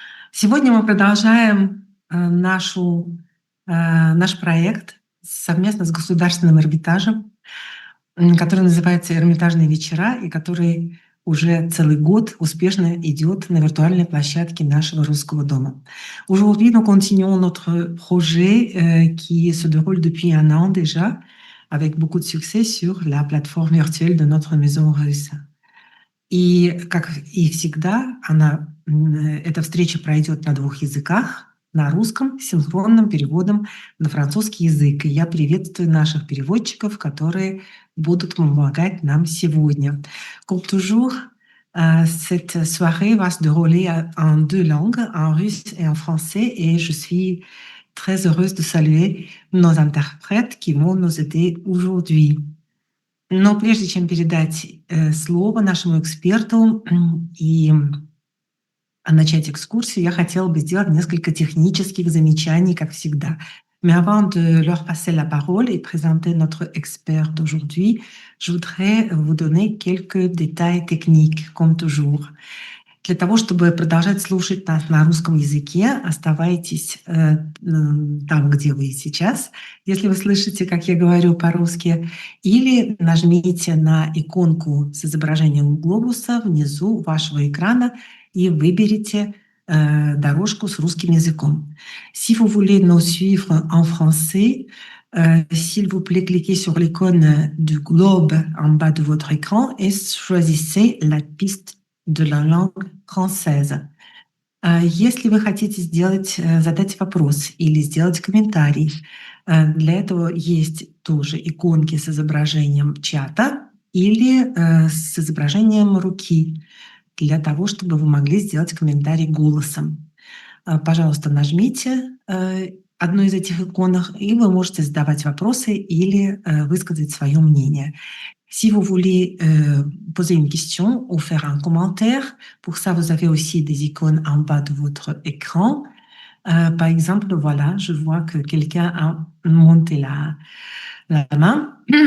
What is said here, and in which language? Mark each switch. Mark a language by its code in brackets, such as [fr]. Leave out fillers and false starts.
[ru] Сегодня мы продолжаем наш проект совместно с Государственным Эрмитажем, который называется «Эрмитажные вечера» и который уже целый год успешно идет на виртуальной площадке нашего Русского дома. [fr] Aujourd'hui, nous continuons notre projet qui se déroule depuis un an déjà, avec beaucoup de succès sur la plateforme virtuelle de notre maison russe. [ru] И, как и всегда, эта встреча пройдет на двух языках, на русском, с синхронным переводом на французский язык. И я приветствую наших переводчиков, которые будут помогать нам сегодня. [fr] Comme toujours, cette soirée va se dérouler en deux langues, en russe et en français, et je suis très heureuse de saluer nos interprètes qui vont nous aider aujourd'hui. [ru] Но прежде чем передать слово нашему эксперту и начать экскурсию, я хотела бы сделать несколько технических замечаний, как всегда. [fr] Mais avant de leur passer la parole et présenter notre expert d'aujourd'hui, je voudrais vous donner quelques détails techniques, comme toujours. [ru] Для того, чтобы продолжать слушать нас на русском языке, оставайтесь там, где вы сейчас, если вы слышите, как я говорю по-русски, или нажмите на иконку с изображением глобуса внизу вашего экрана и выберите дорожку с русским языком. [fr] Si vous voulez nous suivre en français, s'il vous plaît, cliquez sur l'icône du globe en bas de votre écran et choisissez la piste de la langue française. [ru] Если вы хотите задать вопрос или сделать комментарий, для этого есть тоже иконки с изображением чата или с изображением руки, для того, чтобы вы могли сделать комментарий голосом. Пожалуйста, нажмите одну из этих иконок, и вы можете задавать вопросы или высказать свое мнение. [fr] Si vous voulez poser une question ou faire un commentaire, pour ça, vous avez aussi des icônes en bas de votre écran. Par exemple, voilà, je vois que quelqu'un a monté la main.